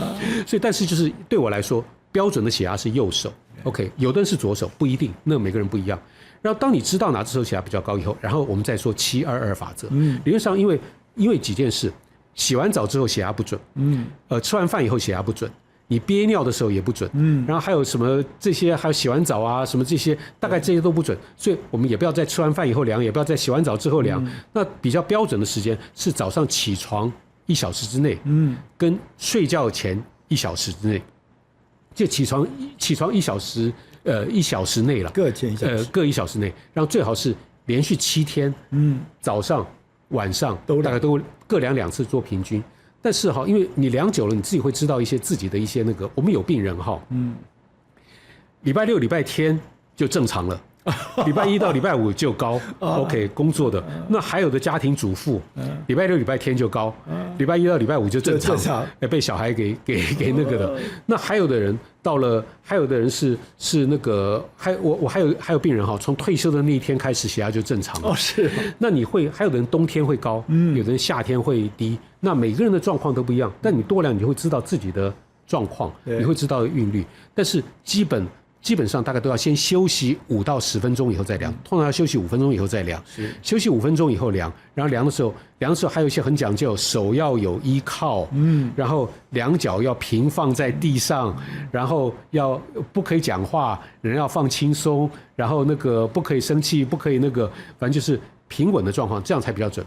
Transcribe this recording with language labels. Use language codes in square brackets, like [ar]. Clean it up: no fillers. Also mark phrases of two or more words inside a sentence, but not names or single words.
[zh] 所以，但是就是對我來說，標準的血壓是右手。OK， 有的人是左手，不一定，那每個人不一樣。然後當你知道哪隻手血壓比較高以後，然後我們再說722法則。理論上因為幾件事，洗完澡之後血壓不準，吃完飯以後血壓不準，你憋尿的時候也不準，然後還有什麼這些，還有洗完澡啊什麼這些，大概這些都不準，所以我們也不要在吃完飯以後量，也不要在洗完澡之後量。那比較標準的時間是早上起床1小時之內，跟睡覺前1小時之內，就起床1小時。1小時內了，各1小時內，然後最好是連續7 天，早上、晚上大概都各量2次做平均。但是哈，因為你量久了，你自己會知道一些自己的一些那個，我們有病人哈，禮拜6、禮拜天就正常了。禮拜1到禮拜5就高，OK， 工作的。那還有的家庭主婦，禮拜6、禮拜天就高，禮拜1到禮拜5就正常，被小孩給那個的。那還有的人還有的人是那個，我還有病人哈，從退休的那一天開始血壓就正常了。哦，是。那還有的人冬天會高，有的人夏天會低。那每個人的狀況都不一樣，但你多量你就會知道自己的狀況，你會知道韻律。但是基本上大概都要先休息5到10分鐘以後再量，通常要休息5分鐘以後再量。休息5分鐘以後量，然後量的時候還有一些很講究，手要有依靠，然後兩腳要平放在地上，然後不可以講話，人要放輕鬆，然後那個不可以生氣，不可以那個，反正就是平穩的狀況，這樣才比較準。